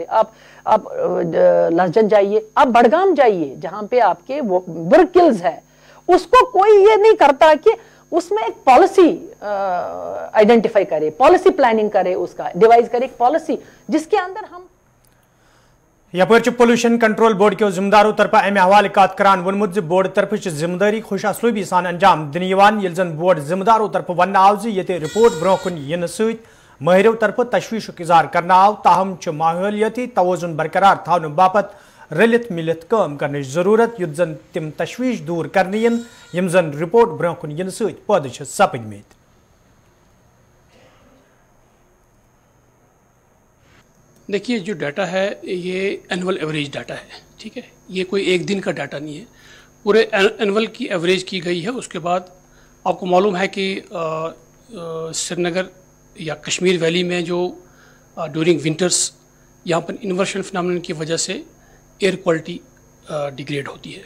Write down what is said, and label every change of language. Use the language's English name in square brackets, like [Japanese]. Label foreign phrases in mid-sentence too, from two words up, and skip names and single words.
[Hindi] आप लहजन जाइए, आप बड़गाम जाइए, जहां पे आपके वर्क किल्स है, उसको कोई ये नहीं करता कि उसमें एक [English] policy identify [Hindi] करे, [English] policy planning [Hindi] करे, उसका डिवाइस करे एक पॉलिसी जिसके अंदर हम [Kashmiri] यपर पोल्यूशन कंट्रोल बोर्ड के जिम्मेदारों तरफ अमे हवाले कत करान वोनमुत ज बोर्ड तरफ जिम्मेदारी खुश असलूबी सान अंजाम दिन ये जन बोर्ड जिम्मेदारों तरफ वन आव ये रिपोर्ट ब्रो कुन इन सहिरों तरफ तशवीश इजहार करना आव, ताहम माहौलियती तवजुन बरकरार थावन बापत रलित मिलित काम करने जरूरत, युत जन तिम तशवीश दूर करने यम जन रिपोर्ट ब्रो कुन इन पैद सपदमित। [Hindi] देखिए, जो डाटा है ये [English] annual average data [Hindi] है, ठीक है, ये कोई एक दिन का डाटा नहीं है, पूरे एनुअल की एवरेज की गई है। उसके बाद आपको मालूम है कि श्रीनगर या कश्मीर वैली में जो [English] during winters [Hindi] यहाँ पर [English] inversion phenomenon [Hindi] की वजह से [English] air quality [Hindi] डिग्रेड होती है।